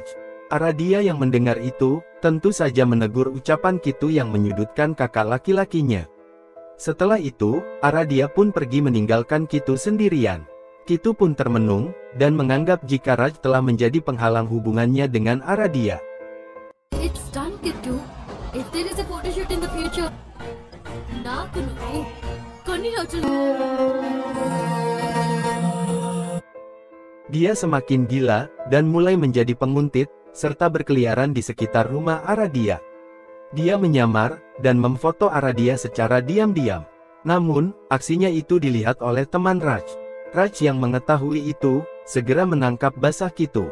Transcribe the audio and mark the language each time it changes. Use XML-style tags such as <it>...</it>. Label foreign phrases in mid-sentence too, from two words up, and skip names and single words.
<id>Aradia yang mendengar itu, tentu saja menegur ucapan Kitu yang menyudutkan kakak laki-lakinya. Setelah itu, Aradia pun pergi meninggalkan Kitu sendirian. Kitu pun termenung, dan menganggap jika Raj telah menjadi penghalang hubungannya dengan Aradia.</id> <en>It's done, Kitu. If there is a photoshoot in the future,</en> <te>నాకు నువ్వు కొన్ని రోజులు.</te> <id>Dia semakin gila, dan mulai menjadi penguntit, serta berkeliaran di sekitar rumah Aradia. Dia menyamar, dan memfoto Aradia secara diam-diam. Namun, aksinya itu dilihat oleh teman Raj. Raj yang mengetahui itu, segera menangkap basah Kitu.</id>